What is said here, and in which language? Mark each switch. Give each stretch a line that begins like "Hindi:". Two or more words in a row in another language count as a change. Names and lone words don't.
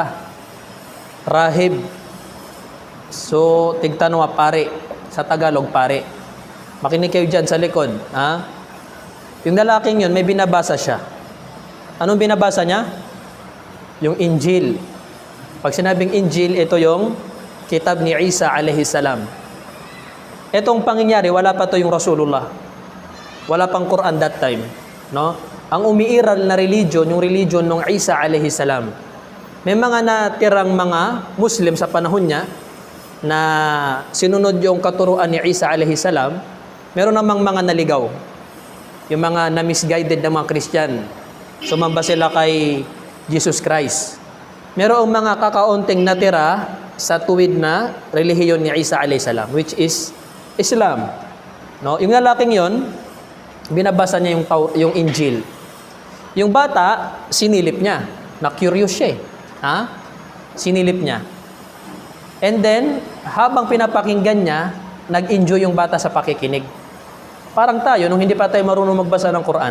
Filipino: Rahib. So, tigtanwa pare. Sa Tagalog, pare. Makinig kayo dyan sa likod. Ha? Yung lalaking yun, may binabasa siya. Anong binabasa niya? Yung Injil. Pag sinabing Injil, ito yung kitab ni Isa
Arabic: عليه السلام.
Filipino: Itong pangyayari, wala pa to yung Rasulullah. Wala pang Quran
English: that time.
Filipino: No? Ang umiiral na religion, yung religion ng Isa
Arabic: عليه السلام.
Filipino: May mga natirang mga Muslim sa panahon niya na sinunod yung katuruan ni Isa
Arabic: عليه السلام.
Filipino: Meron namang mga naligaw. Yung mga na-misguided na mga Christian. Sumamba sila kay Jesus Christ. Merong mga kakaunting natira sa tuwid na relihiyon ni Isa
Arabic: عليه السلام,
English: which is Islam.
Filipino: No? Yung lalaking yon, binabasa niya yung Injil. Yung bata, sinilip niya. Na-curious siya eh. Ha? Sinilip niya.
English: And then,
Filipino: habang pinapakinggan niya, nag-enjoy yung bata sa pakikinig. Parang tayo, nung hindi pa tayo marunong magbasa ng Quran.